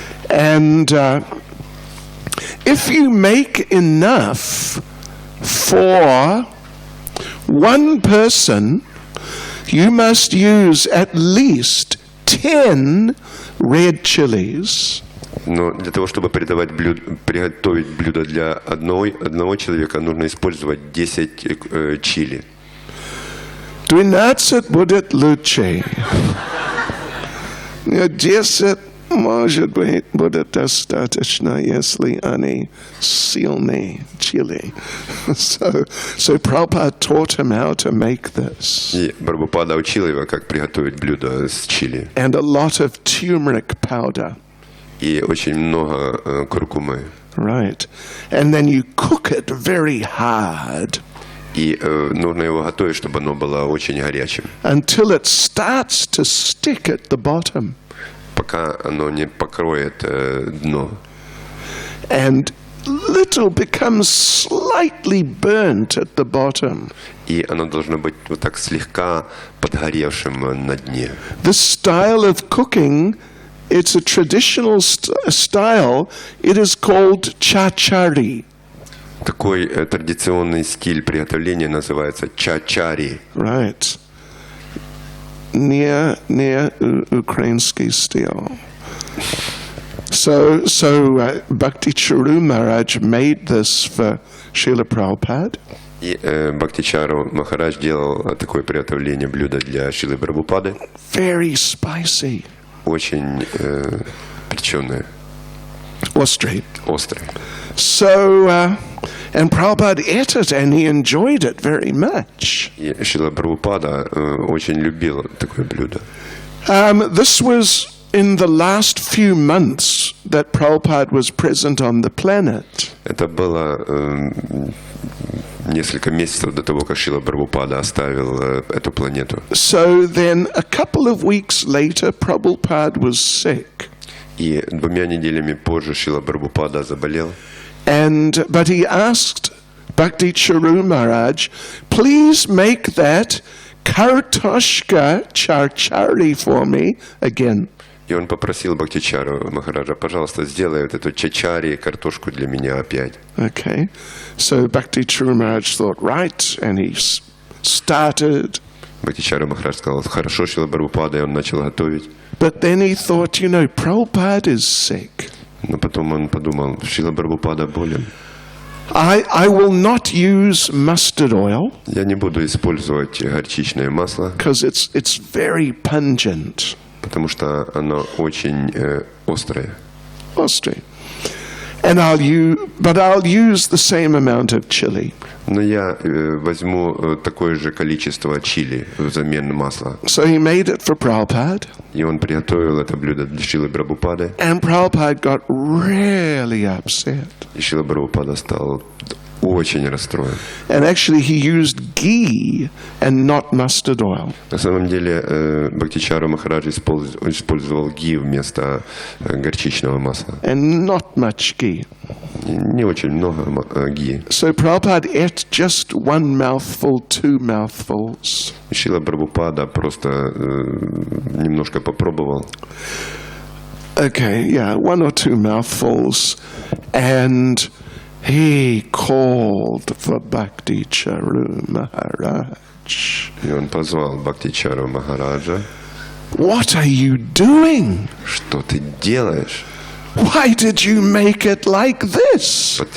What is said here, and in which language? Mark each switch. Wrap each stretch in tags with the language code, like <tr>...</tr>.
<en>And if you make enough for one person, you must use at least 10 red chilies.</en> <ru>Но для того, чтобы приготовить блюдо для одного человека, нужно использовать 10 чили. 12 будет лучше. 10, может быть, будет достаточно, если они сильные чили.</ru> <en>So Prabhupada taught him how to make this.</en> <ru>И Прабхупада учил его, как приготовить блюдо с чили.</ru> <en>And a lot of turmeric powder.</en> <ru>И очень много куркумы.</ru> <en>Right. And then you cook it very hard.</en> <ru>И нужно его готовить, чтобы оно было очень горячим.</ru> <en>Until it starts to stick at the bottom.</en> <ru>Пока оно не покроет дно.</ru> <en>And little becomes slightly burnt at the bottom.</en> <ru>И оно должно быть вот так слегка подгоревшим на дне.</ru> <en>This style of cooking, it's a traditional style. It is called chachari.</en> <ru>Такой традиционный стиль приготовления называется чачари.</ru> <en>Right. Near Ukrainsky style. So Bhakti Charu Maharaj made this for Srila Prabhupada.</en> <ru>И Бхактичару Махарадж делал такое приготовление блюда для Шрилы Прабхупады.</ru> <en>Very spicy.</en> <ru>Очень перченое. Острый. Острое.</ru> <en>So, and Prabhupada ate it and he enjoyed it very much.</en> <ru>И Шрила Прабхупада очень любил такое блюдо.</ru> <en>This was in the last few months that Prabhupada was present on the planet.</en> <ru>Это было несколько месяцев до того, как Шрила Прабхупада оставил эту планету.</ru> <en>So then a couple of weeks later, Prabhupada was sick.</en> <ru>И 2 неделями позже Шрила Прабхупада заболел.</ru> <en>But he asked Bhakti Charu Maharaj, please make that kartoshka charchari for me again.</en> <ru>И он попросил Бхактичару Махараджа, пожалуйста, сделай вот эту чачари, картошку для меня опять.</ru> <en>Okay. So Bhakti Charu Maharaj thought, right, and he started.</en> <ru>Бхактичару Махарадж сказал, хорошо, Шрила Прабхупада, и он начал готовить.</ru> <en>But then he thought, Prabhupada is sick.</en> <ru>Но потом он подумал, Шрила Прабхупада болен.</ru> <en>I will not use mustard oil.</en> <ru>Я не буду использовать горчичное масло.</ru> <en>Because it's very pungent.</en> <ru>Потому что оно очень острое. Острое.</ru> <en>But I'll use the same amount of chili.</en> <ru>Но я возьму такое же количество чили взамен масла.</ru> <en>So he made it for Prabhupada.</en> <ru>И он приготовил это блюдо для Шрилы Прабхупады.</ru> <en>And Prabhupada got really upset.</en> <ru>И Шрила Прабхупада стал очень расстроен.</ru> <en>And actually he used ghee and not mustard oil.</en> <ru>На самом деле Бхактичару Махарадж использовал ги вместо горчичного масла.</ru> <en>And not much ghee.</en> <ru>Не очень много ги.</ru> <en>So Prabhupada ate just 1 mouthful, 2 mouthfuls.</en> <ru>Шрила Прабхупада просто немножко попробовал.</ru> <en>Okay, yeah, 1 or 2 mouthfuls, and he called for Bhakti Charu Maharaj.</en> <ru>И он позвал Бхактичару Махараджа.</ru> <en>What are you doing?</en> <ru>Что ты делаешь?</ru> <en>Why did you make it like this?</en>